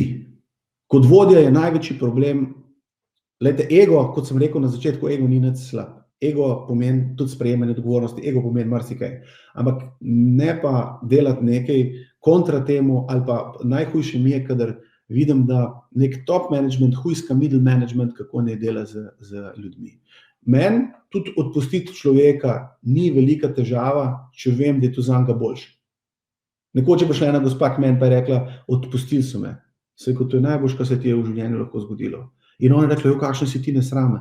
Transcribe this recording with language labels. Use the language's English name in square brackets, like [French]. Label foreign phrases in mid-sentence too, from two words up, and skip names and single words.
[Slovenian] Kot vodja je največji problem, glejte, ego, kot sem rekel na začetku, ego ni nič slab. Ego pomeni tudi sprejemanje odgovornosti, ego pomeni marsikaj. Ampak ne pa delati nekaj kontra temu, ali pa najhujše mi je, kadar vidim, da nek [English] top management, [Slovenian] hujska [English] middle management, [Slovenian] kako ne dela z ljudmi. Meni tudi odpustiti človeka ni velika težava, če vem, da je to zanj boljše. Nekoč je prišla ena gospa k meni pa je rekla, odpustili so me. Se je kot to je najboljše, kar se ti je v življenju lahko zgodilo. In ona je rekla, kakšen si ti nesramen.